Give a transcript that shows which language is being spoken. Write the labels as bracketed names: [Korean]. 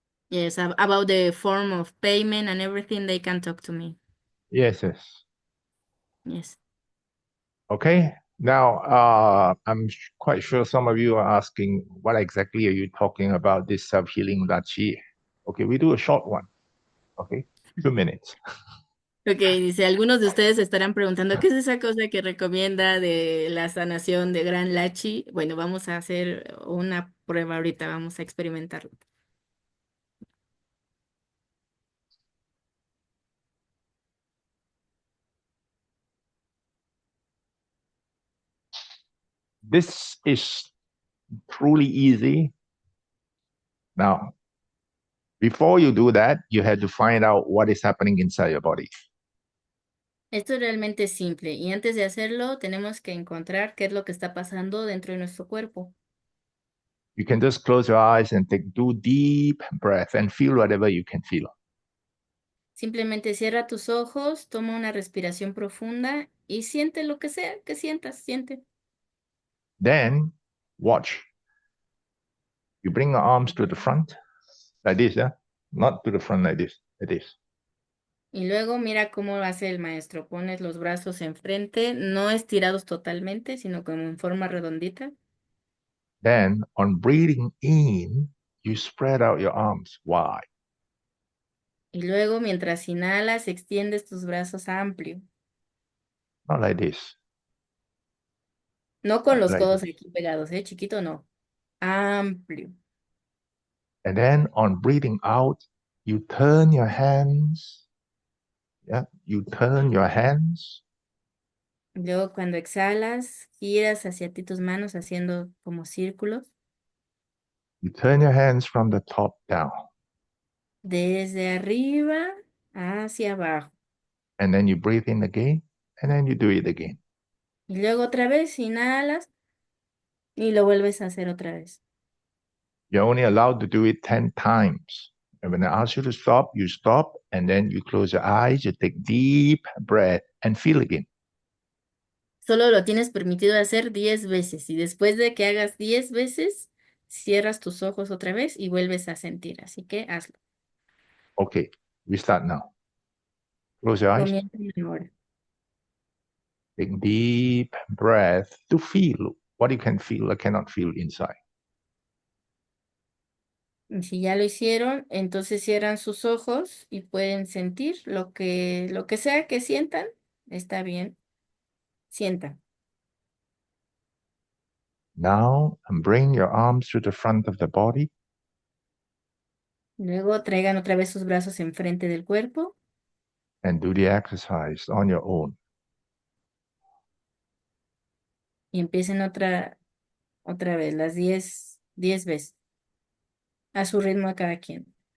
[English] Yes, about the form of payment and everything, they can talk to me. Yes. Yes. Okay. Now, I'm quite sure some of you are asking, what exactly are you talking about, this self-healing Lachi? Okay, we do a short one. Okay, 2 minutes. [Spanish] Okay, dice, algunos de ustedes estarán preguntando, ¿qué es esa cosa que recomienda de la sanación de Gran Lachi? Bueno, vamos a hacer una prueba ahorita, vamos a experimentarlo. [English] This is truly easy. Now, before you do that, you have to find out what is happening inside your body. [Spanish] Esto es realmente simple y antes de hacerlo tenemos que encontrar qué es lo que está pasando dentro de nuestro cuerpo. [English] You can just close your eyes and take 2 deep breaths and feel whatever you can feel. [Spanish] Simplemente cierra tus ojos, toma una respiración profunda y siente lo que sea que sientas, siente. [English] Then watch. You bring your arms to the front, like this, yeah? Not to the front like this, like this. [Spanish] Y luego mira cómo hace el maestro. Pones los brazos enfrente, no estirados totalmente, sino como en forma redondita. [English] Then on breathing in, you spread out your arms wide. [Spanish] Y luego mientras inhalas, extiendes tus brazos amplio. [English] Not like this, [Spanish] No con los [English] like [Spanish] codos [English] this. [Spanish] aquí pegados, ¿eh? Chiquito no. Amplio. [English] And then on breathing out, you turn your hands. Yeah, you turn your hands [Spanish] Luego cuando exhalas, giras hacia ti tus manos haciendo como círculos. [English] You turn your hands from the top down, [Spanish] Desde arriba hacia abajo. [English] and then you breathe in again, and then you do it again. [Spanish] Y luego otra vez inhalas y lo vuelves a hacer otra vez. [English] You're only allowed to do it 10 times. And when I ask you to stop, you stop, and then you close your eyes, you take deep breath, and feel again. [Spanish] Solo lo tienes permitido hacer 10 veces y después de que hagas 10 veces, cierras tus ojos otra vez y vuelves a sentir. Así que hazlo. [English] Okay, we start now. Close your eyes, [Spanish] Comienza ahora. [English] take deep breath to feel what you can feel or cannot feel inside. [Spanish] Y si ya lo hicieron, entonces cierran sus ojos y pueden sentir lo que sea que sientan. Está bien. Sientan. [English] Now, and bring your arms to the front of the body, [Spanish] Luego traigan otra vez sus brazos enfrente del cuerpo [English] and do the exercise on your own. [Spanish] y empiecen otra vez, las 10 veces, a su ritmo de cada quien.